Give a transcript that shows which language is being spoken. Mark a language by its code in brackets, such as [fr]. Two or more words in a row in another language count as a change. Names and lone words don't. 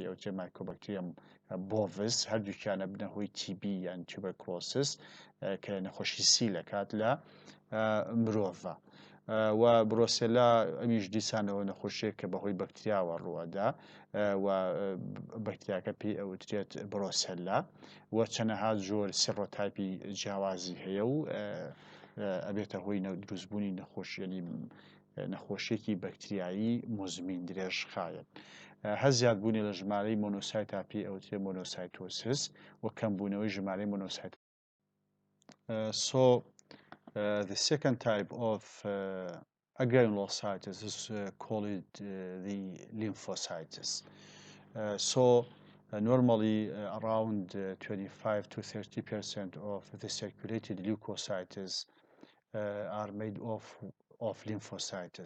[ckb] ئەوتێ مایکۆبەکتریەم بۆڤس هەردووکیانە بنەهۆی تیبی یان توبەرکلۆسس کە نەخۆشی سیلە کات لە مرۆڤە و بروسێلا ئەمیش دیسانەوە نەخۆشیەک کە بەهۆی بەکتریاوە ڕوئەدا و بەکتریاکە پێی ئەوترێت بروسێلا و چەندەها زۆر سێڕۆتایپی جیاوازی هەیە و ئەبێتە هۆی دروستبوونی نەخۆشیێکی بەکتریایی مزمین درێژخایەن. هەزیادبوونی لە ژمارەی مۆنۆسایت تا پێی ئەوترێت مۆنۆسایتۆسس و کەمبوونەوەی ژمارەی مۆنۆسایت. [en] The second type of agranulocytes is called the lymphocytes. Normally around 25 to 30% of the circulated leukocytes are made of lymphocytes.